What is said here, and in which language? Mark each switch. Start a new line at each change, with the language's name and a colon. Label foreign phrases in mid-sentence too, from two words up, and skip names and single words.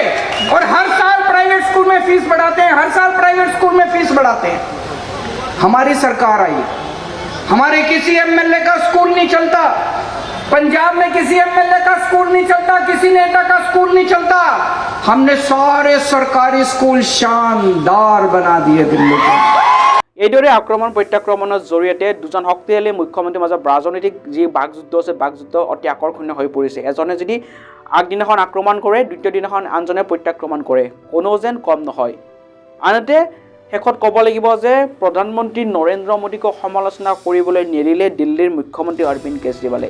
Hindi: और हर साल प्राइवेट स्कूल में फीस बढ़ाते हैं, हर साल प्राइवेट स्कूल में फीस बढ़ाते हैं। हमारी सरकार आई, हमारे किसी एमएलए का स्कूल नहीं चलता, पंजाब में किसी एमएलए का स्कूल नहीं चलता, किसी नेता का स्कूल स्कूल नहीं चलता, हमने सारे सरकारी स्कूल शानदार बना दिए दिल्ली के।
Assamese: এইদৰে আক্ৰমণ প্ৰত্যাক্ৰমণৰ জৰিয়তে দুজন শক্তিশালী মুখ্যমন্ত্ৰীৰ মাজত ৰাজনৈতিক যি বাকযুদ্ধ আছে বাকযুদ্ধ অতি আকৰ্ষণীয় হৈ পৰিছে। এজনে যদি আগদিনাখন আক্ৰমণ কৰে দ্বিতীয় দিনাখন আনজনে প্ৰত্যাক্ৰমণ কৰে, কোনো যেন কম নহয়। আনহাতে শেষত ক'ব লাগিব যে প্ৰধানমন্ত্ৰী নৰেন্দ্ৰ মোদীক সমালোচনা কৰিবলৈ নেৰিলে দিল্লীৰ মুখ্যমন্ত্ৰী অৰবিন্দ কেজৰিৱালে।